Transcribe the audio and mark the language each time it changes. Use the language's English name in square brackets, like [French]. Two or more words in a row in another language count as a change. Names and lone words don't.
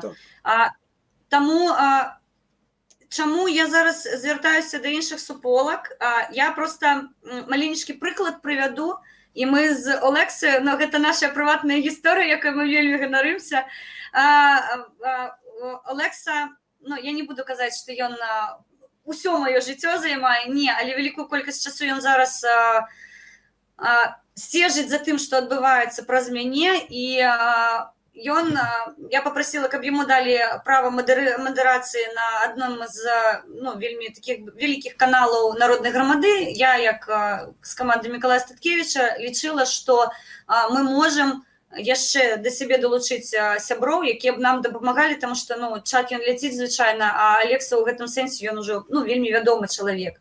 [Ukrainian] Тому, чому я зараз звертаюся до інших суполок, я просто маленький приклад приведу, і ми з Олексою, це наша приватна історія, якою ми [Belarusian] вельми ганаримося. [Ukrainian] Олекса, я не буду казати, що він усе моє життя займає, ні, але велику кількість часу він зараз стежить [Belarusian] за тым, што адбываецца праз мяне, і я попросила, каб яму далі права мадэрацыі на адном з вельмі таких вялікіх каналаў народнай грамады. Я, як з каманды Мікалая Статкевіча, лічыла, што мы можам яшчэ да сябе далучыць сяброў, якія б нам дапамагалі, таму што чат ён ляціць звычайна, а Алекса ў гэтым сэнсе ён ужо вельмі вядомы чалавек.